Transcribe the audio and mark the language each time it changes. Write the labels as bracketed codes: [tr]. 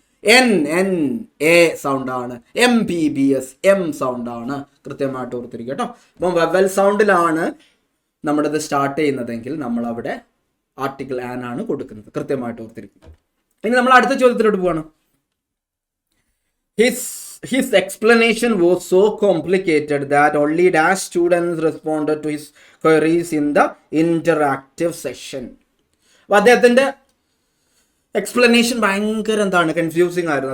[ml] A sound ആണ്. MBBS M sound ആണ്. കൃത്യമായിട്ട് ഓർത്തിരിക്കുക കേട്ടോ. അപ്പം വവൽ സൗണ്ടിലാണ് നമ്മുടെ ഇത് സ്റ്റാർട്ട് ചെയ്യുന്നതെങ്കിൽ നമ്മൾ അവിടെ ആർട്ടിക്കിൾ ആൻ ആണ് കൊടുക്കുന്നത്. കൃത്യമായിട്ട് ഓർത്തിരിക്കുക. ഇനി നമ്മൾ അടുത്ത ചോദ്യത്തിലോട്ട് പോവാണ്. [en] His explanation was so complicated that only dash students responded to his queries in the interactive session. [ml] അപ്പോൾ അദ്ദേഹത്തിന്റെ എക്സ്പ്ലനേഷൻ ഭയങ്കര കൺഫ്യൂസിങ് ആയിരുന്നു.